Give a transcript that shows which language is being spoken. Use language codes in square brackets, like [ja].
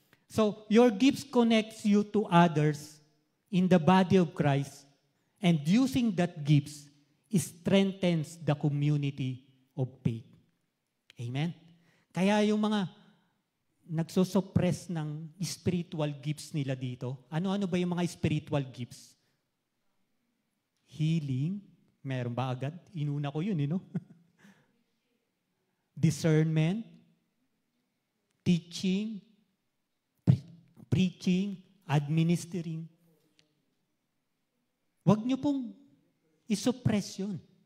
[en] So, your gifts connects you to others in the body of Christ, and using that gifts strengthens the community of faith. Amen? [tl] Kaya yung mga nagsusuppress ng spiritual gifts nila dito, ano-ano ba yung mga spiritual gifts? Healing, meron ba agad? Inuna ko yun, [en] Discernment, teaching, preaching, administering. [tl] Huwag niyo pong isuppress yun.